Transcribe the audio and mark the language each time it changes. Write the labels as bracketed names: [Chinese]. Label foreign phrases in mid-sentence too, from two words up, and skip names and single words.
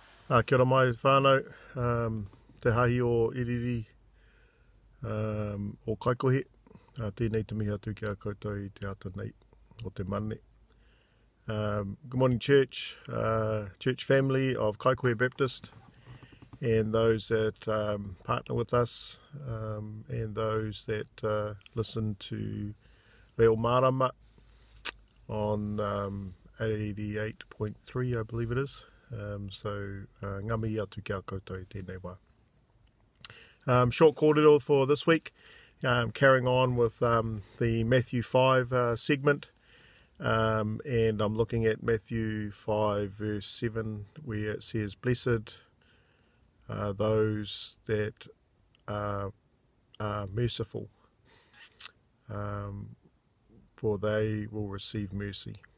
[Māori] Kia ora mai whānau, te hahi o Iriri o Kaikohe. Tēnei te mihi atu ki a koutou I te ata nei o te mane. [English] Good morning church, church family of Kaikohe Baptist, and those that partner with us, and those that listen to Leo Marama on 88.3, I believe it is. [Māori] Ngā mihi atu ki a koutou I tēnei wā. [English] Short kōrero for this week, carrying on with the Matthew 5 segment, and I'm looking at Matthew 5 verse 7 where it says, "Blessed are those that are merciful, for they will receive mercy."